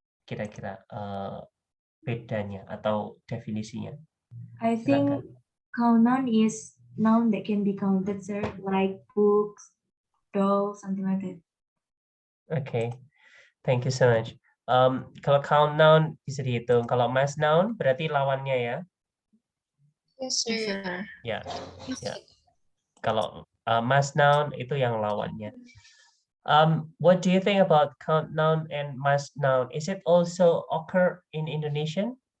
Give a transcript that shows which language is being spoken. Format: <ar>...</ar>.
<id>Kira-kira bedanya atau definisinya?</id> <en>I think count noun is noun that can be counted, sir, like books, dolls, something like that. Okay, thank you so much.</en> <id>Kalau count noun bisa dihitung. Kalau mass noun berarti lawannya ya.</id> <en>Yes, sir.</en> <id>Ya, ya. Kalau mass noun itu yang lawannya.</id> <en>What do you think about count noun and mass noun? Is it also occur in Indonesian?</en>